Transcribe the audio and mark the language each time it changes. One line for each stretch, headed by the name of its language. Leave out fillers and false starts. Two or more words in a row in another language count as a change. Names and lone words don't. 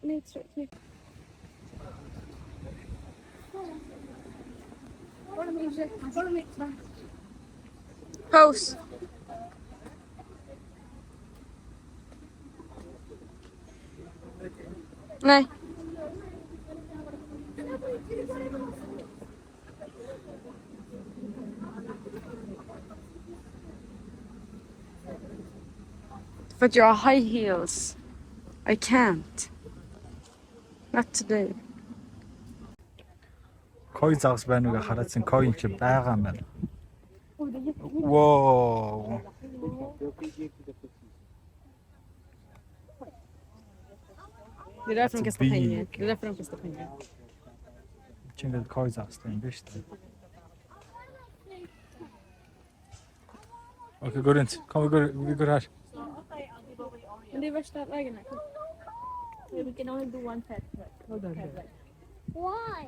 Swedish: Nej, tror jag inte. Pose. Nej.
English: But you're high heels. I can't. Not today.
Mongolian: Koi загас байна уу хараадсан кой чи байгаа юм байна.
English: Wow.
Swedish: Det är därför de kastar big. pengar. Det är därför de kastar pengar.
Mongolian: Чингэл кой загас юм биш үү?
Swedish: Okej, gå runt. Kom vi går här. Men det är värsta vägen här.
English: We can only do one pet. Why?